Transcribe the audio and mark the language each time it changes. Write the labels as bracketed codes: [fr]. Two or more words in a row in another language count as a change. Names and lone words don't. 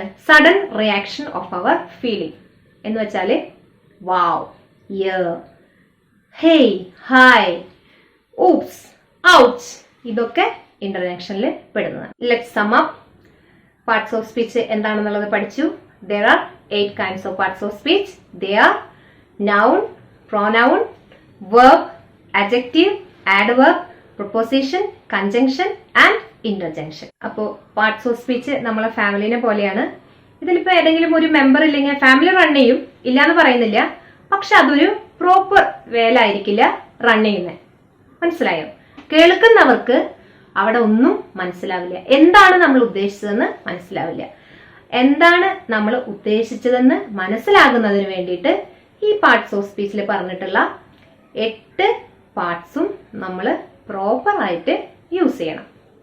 [en] sudden reaction of our feeling [ml] എന്ന് വെച്ചാൽ [en] wow, yay, hey, hi, oops, ouch, [ml] ഇതൊക്കെ ഇന്റർജെക്ഷനിൽ പെടുന്നതാണ്. [en] let's sum up. parts of speech [ml] എന്താണെന്നുള്ളത് പഠിച്ചു. [en] There are 8 kinds of parts of speech. They are noun, pronoun, verb, adjective, adverb, preposition, conjunction and interjection. [ml] അപ്പോൾ [en] parts of speech [ml] നമ്മളെ ഫാമിലിനെ പോലെയാണ്. ഇതിലിപ്പോൾ ഏതെങ്കിലും ഒരു മെമ്പർ ഇല്ലെങ്കിൽ [en] family run [ml] ചെയ്യും, ഇല്ലാന്ന് പറയുന്നില്ല. പക്ഷെ അതൊരു പ്രോപ്പർ വേലായിരിക്കില്ല റൺ ചെയ്യുന്നത്. മനസ്സിലായോ? കേൾക്കുന്നവർക്ക് അവിടെ ഒന്നും മനസ്സിലാവില്ല. എന്താണ് നമ്മൾ ഉദ്ദേശിച്ചതെന്ന് മനസ്സിലാവില്ല. എന്താണ് നമ്മൾ ഉദ്ദേശിച്ചതെന്ന് മനസ്സിലാകുന്നതിന് വേണ്ടിയിട്ട് ഈ [en] parts of speech [ml] പറഞ്ഞിട്ടുള്ള 8 പാർട്സും നമ്മൾ പ്രോപ്പറായിട്ട് യൂസ് ചെയ്യണം.